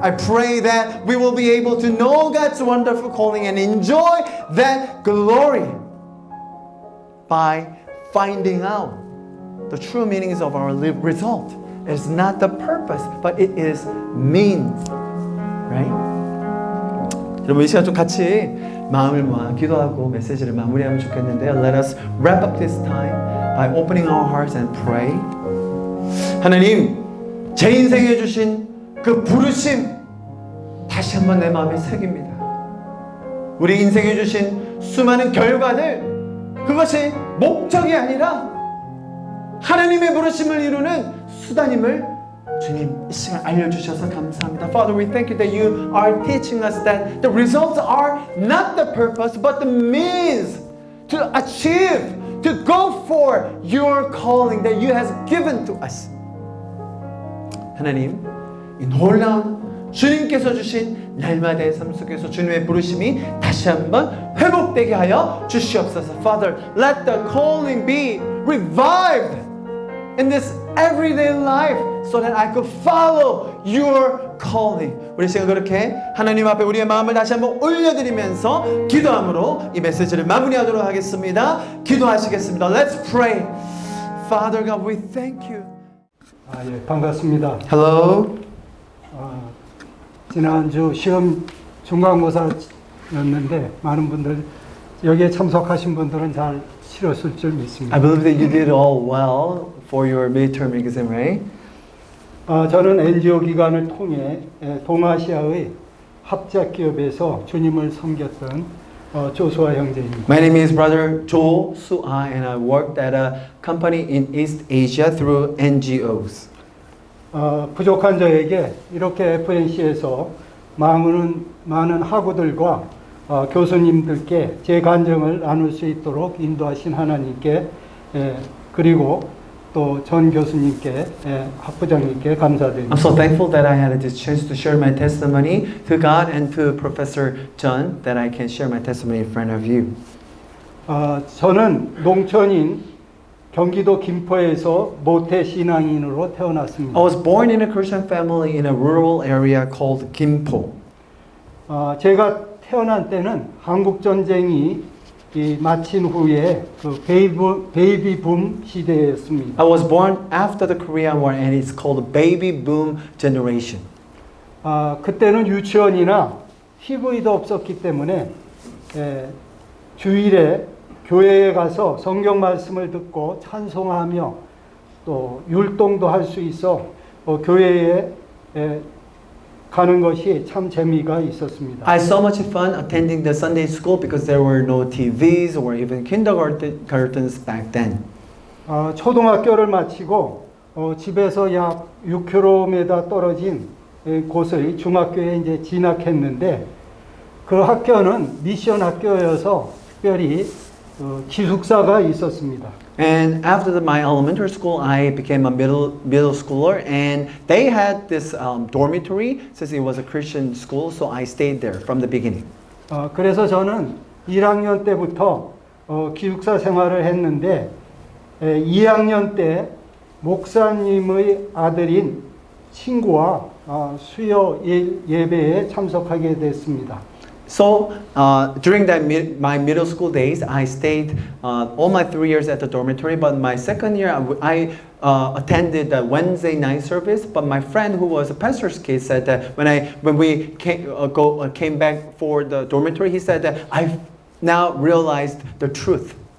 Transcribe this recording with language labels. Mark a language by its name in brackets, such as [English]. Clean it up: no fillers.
[English] I pray that we will be able to know God's wonderful calling and enjoy that glory by finding out the true meanings of our result. It's not the purpose, but it is means. Right? [Korean] 여러분 이 시간 좀 같이 마음을 모아 기도하고 메시지를 마무리하면 좋겠는데요. [English] Let us wrap up this time by opening our hearts and pray. [Korean] 하나님, 제 인생에 주신 그 부르심 다시 한번 내 마음에 새깁니다. 우리 인생에 주신 수많은 결과들 그것이 목적이 아니라 하나님의 부르심을 이루는 수단임을 주님 이 시간 알려주셔서 감사합니다. [English] Father, we thank you that you are teaching us that the results are not the purpose but the means to achieve, to go for your calling that you has given to us. [Korean] 하나님, 이 놀라운 주님께서 주신 날마다의 삶 속에서 주님의 부르심이 다시 한번 회복되게 하여 주시옵소서. [English] Father, let the calling be revived in this everyday life so that I could follow your calling. [Korean] 우리 시간 그렇게 하나님 앞에 우리의 마음을 다시 한번 올려드리면서 기도함으로 이 메시지를 마무리하도록 하겠습니다. 기도하시겠습니다. [English] Let's pray. Father God, we thank you. [Korean] 예, 반갑습니다. [English] Hello. [Korean] 지난주 시험 중간고사였는데 많은 분들 여기에 참석하신 분들은 잘 치렀을 줄 믿습니다. [English] I believe that you did all well for your midterm exam, right? [Korean] 저는 NGO 기관을 통해 동아시아의 합작 기업에서 주님을 섬겼던 조수아 형제입니다. [English] My name is Brother Jo Su-ah and I worked at a company in East Asia through NGOs. [Korean] 부족한 저에게 이렇게 FNC에서 많은 학우들과 교수님들께 제 간증을 나눌 수 있도록 인도하신 하나님께 그리고 또 전 교수님께 학부장님께 감사드립니다. [English] I'm so thankful that I had this chance to share my testimony to God and to Professor John that I can share my testimony in front of you. [Korean] 저는 농촌인 경기도 김포에서 모태 신앙인으로 태어났습니다. [English] I was born in a Christian family in a rural area called Gimpo. [Korean] 제가 태어난 때는 한국 전쟁이 마친 후에 그 베이비 붐 시대였습니다. [English] I was born after the Korean War and it's called the baby boom generation. [Korean] 그때는 유치원이나 TV도 없었기 때문에 주일에 교회에 가서 성경 말씀을 듣고 찬송하며 또 율동도 할 수 있어 교회에 가는 것이 참 재미가 있었습니다. [English] I had so much fun attending the Sunday school because there were no TVs or even kindergartens back then. [Korean] 초등학교를 마치고 집에서 약 6km 떨어진 곳의 중학교에 이제 진학했는데 그 학교는 미션 학교여서 특별히 기숙사가 있었습니다. [English] And after my elementary school, I became a middle schooler, and they had this dormitory since it was a Christian school, so I stayed there from the beginning. [Korean] 그래서 저는 1학년 때부터 기숙사 생활을 했는데 2학년 때 목사님의 아들인 친구와 수요 예배에 참석하게 됐습니다. [English] So during my middle school days, I stayed all my 3 years at the dormitory. But my second year, I attended the Wednesday night service. But my friend, who was a pastor's kid, said that when we came back for the dormitory, he said that I've now realized the truth.